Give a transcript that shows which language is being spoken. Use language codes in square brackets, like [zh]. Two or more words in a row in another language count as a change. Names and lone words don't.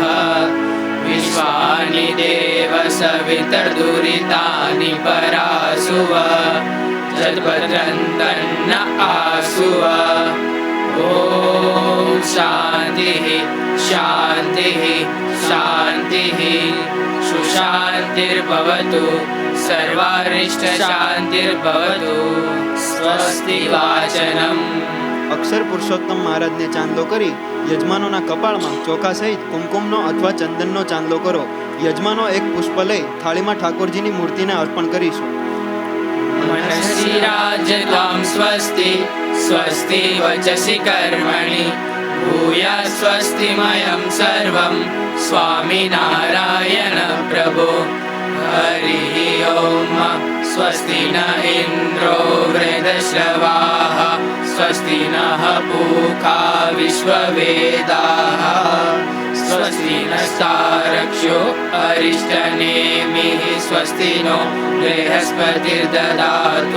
[sa] विश्वानि देव सवितर्दुरितानि परासुव जद्भद्रन्तन्न आसुव। ॐ शान्तिः शान्तिः शान्तिः सुशान्तिर्भवतु सर्वारिष्टशान्तिर्भवतु। स्वस्ति वाचनम्। [gu] અક્ષર પુરુષોત્તમ મહારાજને ચાંદલો કરી યજમાનોના કપાળમાં ચોખા સહિત કુમકુમનો અથવા ચંદનનો ચાંદલો કરો. યજમાનો એક પુષ્પ લઈ થાળીમાં ઠાકોરજીની મૂર્તિને અર્પણ કરીશું. [sa] मनसि राज्यतां स्वस्ति स्वस्ति वचसि कर्मणि भूया स्वस्तिमयं सर्वं स्वामिनारायण प्रभो। हरिः ओम्। स्वस्ति न इन्द्रो वृद्धश्रवाः स्वस्ति नः पूषा विश्ववेदाः स्वस्ति नस्तारक्ष्यो अरिष्टनेमिः स्वस्ति नो बृहस्पतिर्ददातु।